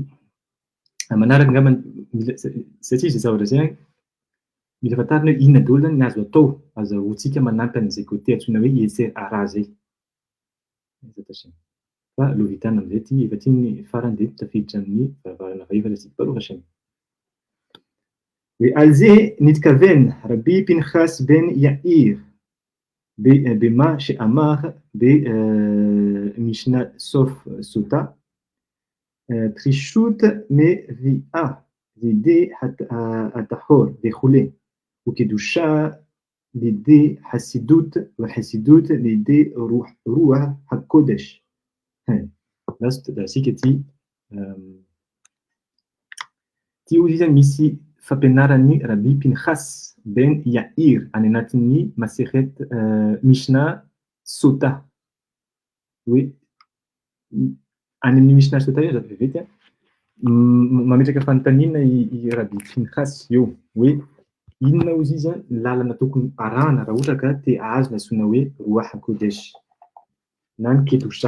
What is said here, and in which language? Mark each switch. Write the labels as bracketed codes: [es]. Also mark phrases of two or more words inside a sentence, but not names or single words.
[mg] Manaraka angamba satria izay zavatra izay mila fantarina hoe inona daholo zany ny azo atao azahoantsika manampy an'izay côté antsoina hoe hetser ara zay. Fa aloha vitana amin'izay ity efa ity ny farany dia tafiditra amin'ny varavarana vahiny fa [he] ברוך השם. ועל נתכוון רבי פנחס בן יאיר במה שאמר במשנה סוף סוטה, פרישות מביאה לידי הטהור וכולי, וקדושה לידי חסידות, וחסידות לידי רוח הקודש. [mg] Dasika ity izy zany misy fampianaran'ny Rabbi Pinchas ben Yair any anatin'ny Maseret Mishna Sota. Hoe any amin'ny Mishna Sota io zavatra vetivety mametraka fanontaniana i Rabbi Pinchas eo hoe inona ozy izy ny lalana tokony arahana raha ohatra ka te ahazo ny antsoina hoe [he] רוח הקודש [mg] na ny Kedusha.